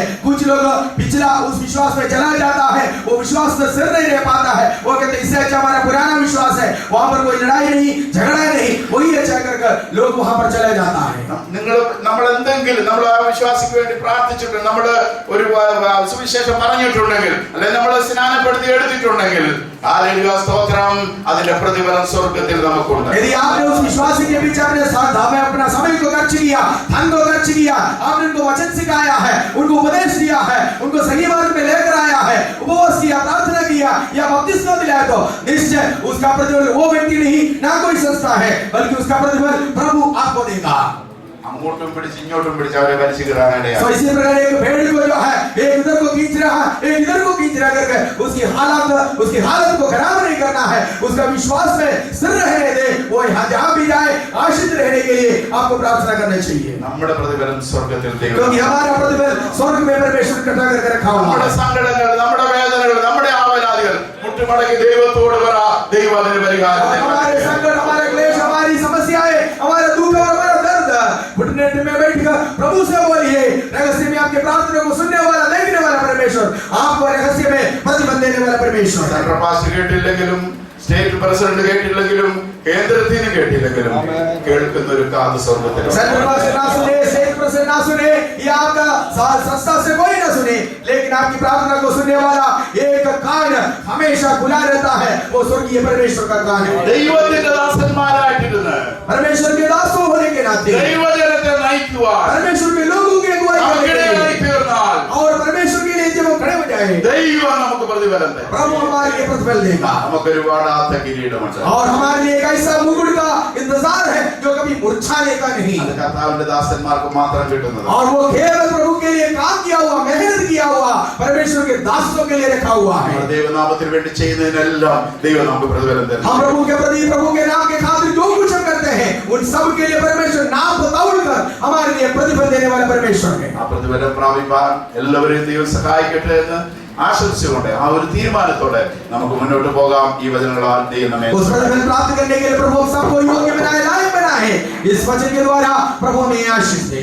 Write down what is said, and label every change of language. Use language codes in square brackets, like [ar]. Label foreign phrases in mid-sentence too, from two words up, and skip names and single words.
[hi] कुछ लोग पिछला उस विश्वास में चला जाता है, वो विश्वास में सिर नहीं रह पाता है, वो कहते इससे अच्छा हमारा पुराना विश्वास है, वहां पर कोई लड़ाई नहीं, झगड़ा नहीं, वही अच्छा कर लोग वहां पर चला जाता है। [ml] നമ്മൾ എന്തെങ്കിലും നമ്മൾ ആ വിശ്വാസിക്ക് വേണ്ടി പ്രാർത്ഥിച്ചിട്ട് നമ്മൾ ഒരു സുവിശേഷം പറഞ്ഞിട്ടുണ്ടെങ്കിൽ, അല്ലെങ്കിൽ നമ്മൾ സ്നാനപ്പെടുത്തി എടുത്തിട്ടുണ്ടെങ്കിൽ, ഹല്ലേലൂയ സ്തോത്രം, അതിന്റെ പ്രതിഫലം സ്വർഗ്ഗത്തിൽ നമുക്കുണ്ട്. [hi] यदि आपने उस विश्वासी के बीच अपना समय को खर्च किया, धन को खर्च किया, आपने उनको वचन सिखाया है, उनको उपदेश दिया है, उनको सही मार्ग में लेकर आया है, उपवास किया, प्रार्थना किया या बपतिस्मा दिलाया, तो निश्चय उसका प्रतिफल वो व्यक्ति नहीं, ना कोई संस्था है, बल्कि उसका प्रतिफल प्रभु आपको देगा। [ml] അങ്ങോട്ടും പിടിച്ച് ഇങ്ങോട്ടും പിടിച്ച് അവരെ വലിച്ചു കീറാനിടയാ. [hi] तो इसी प्रकार एक भेड़ को जो है एक इधर को खींच रहा है, एक इधर को खींच रहा करके उसकी हालत को खराब नहीं करना है, उसका विश्वास में स्थिर रहने दे, वो जहां भी जाए आश्रित रहने के लिए आपको प्रार्थना करना चाहिए, [ml] നമ്മുടെ പ്രതിഫലം സ്വർഗ്ഗത്തിൽ ദൈവം. [hi] क्योंकि हमारा प्रतिफल स्वर्ग में परमेश्वर इकट्ठा करके रखा हुआ [ml] നമ്മുടെ [hi] है। [ml] സങ്കടങ്ങൾ, നമ്മുടെ വേദനകൾ, നമ്മുടെ ആവലാതികൾ മുട്ടുമടക്കി ദൈവത്തോട് പറ, ദൈവം അതിന് പരിഹാരം തരും. [hi] हमारे संकट, हमारे क्लेश, हमारी समस्याएं, हमारा दुख और हमारा दर्द घुटने में बैठकर प्रभु से बोलिए। रहस्य में आपके प्रार्थना को सुनने वाला, देखने वाला परमेश्वर, आपको रहस्य में प्रतिफल देने वाला परमेश्वर। [en] Central Pastor [ml] കേട്ടില്ലെങ്കിലും, [en] State President [ml] കേട്ടില്ലെങ്കിലും, കേന്ദ്രത്തിന് കേട്ടില്ലെങ്കിലും, കേൾക്കുന്ന ഒരു കാത് സ്വർഗ്ഗത്തിലുണ്ട്. [en] Central Pastor [hi] ना सुने, [en] State President [hi] ना सुने, या आपका संस्था से कोई ना सुने, लेकिन आपकी प्रार्थना को सुनने वाला एक कान हमेशा खुला रहता है, वो स्वर्गीय परमेश्वर का कान है। [ml] ദൈവത്തിന്റെ ദാസന്മാരായിട്ടിരുന്ന് [hi] परमेश्वर के दासों होने के नाते [ml] ദൈവജനത്തെ നയിക്കുവാൻ [hi] परमेश्वर के लोगों की अगुवाई करने के [ml] നമുക്കിടയായി [hi] लिए, [ml] തീർന്നാൽ [hi] और परमेश्वर के लिए जब वो खड़े हो जाए, [ml] ദൈവം നമുക്ക് പ്രതിഫലം തരും. [hi] प्रभु हमारे लिए प्रतिफल देगा, [ml] നമുക്കൊരു വാടാത്ത കിരീടമുണ്ട്. [hi] और हमारे लिए एक ऐसा मुकुट का इंतजार है जो कभी मुरझाने का नहीं, [ml] അത് കർത്താവിന്റെ ദാസന്മാർക്ക് മാത്രം കിട്ടുന്നത്. [hi] और वो केवल प्रभु के लिए काम किया हुआ, मेहनत किया हुआ, परमेश्वर के दासों के लिए रखा हुआ है। [ml] നമ്മുടെ ദൈവനാമത്തിന് വേണ്ടി ചെയ്യുന്നതിനെല്ലാം ദൈവം നമുക്ക് പ്രതിഫലം തരും. [hi] हम प्रभु के प्रति, प्रभु के नाम के खातिर जो कुछ हम करते हैं, उन सब के लिए परमेश्वर नाम बताकर हमारे लिए प्रतिफल देने वाला परमेश्वर है। [ml] ആ പ്രതിഫലം പ്രാപിക്കാൻ എല്ലാവരെയും ദൈവം സഹായിക്കട്ടെ എന്ന് ആശംസിച്ചുകൊണ്ട് ആ ഒരു തീരുമാനത്തോടെ നമുക്ക് മുന്നോട്ട് പോകാം. ഈ വചനങ്ങളാൽ ദൈവം നമ്മെ [hi] उस प्रतिफल प्राप्त करने के लिए प्रभु सबको योग्य बनाए, लायक बनाए। इस वचन के द्वारा प्रभु हमें आशीष दे।